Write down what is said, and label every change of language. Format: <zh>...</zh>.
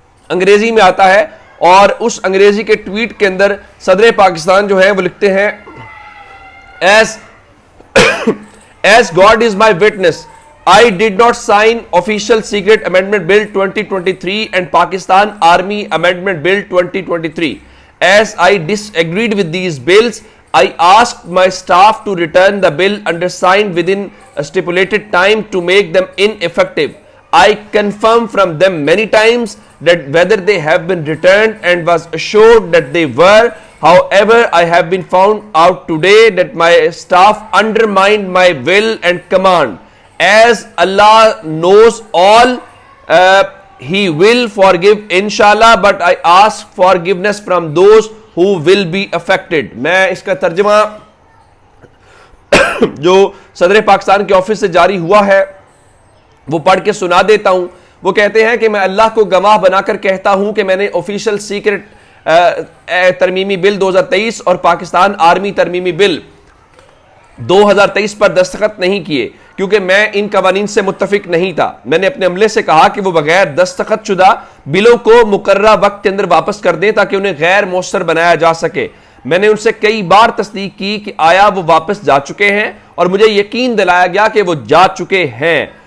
<ur>انگریزی میں آتا ہے، اور اس انگریزی کے ٹویٹ کے اندر صدر پاکستان جو ہے وہ لکھتے ہیں</ur> <en>As God is my witness, I did not sign Official Secret Amendment Bill 2023 and Pakistan Army Amendment Bill 2023. As I disagreed with these bills, I asked my staff to return the bill undersigned within a stipulated time to make them ineffective. I confirmed from them many times that whether they have been returned and was assured that they were. However, I have been found out today that my staff undermined my will and command. As Allah knows all, He will forgive inshallah, but I ask forgiveness from those who will be affected.</en> <ur>میں اس کا ترجمہ جو صدر پاکستان کے office سے جاری ہوا ہے وہ پڑھ کے سنا دیتا ہوں۔ وہ کہتے ہیں کہ میں اللہ کو گواہ بنا کر کہتا ہوں کہ میں نے آفیشل سیکرٹ ترمیمی بل 2023 اور پاکستان آرمی ترمیمی بل 2023 پر دستخط نہیں کیے، کیونکہ میں ان قوانین سے متفق نہیں تھا۔ میں نے اپنے عملے سے کہا کہ وہ بغیر دستخط شدہ بلوں کو مقررہ وقت کے اندر واپس کر دیں تاکہ انہیں غیر مؤثر بنایا جا سکے۔ میں نے ان سے کئی بار تصدیق کی کہ آیا وہ واپس جا چکے ہیں، اور مجھے یقین دلایا گیا کہ وہ جا چکے ہیں۔</ur>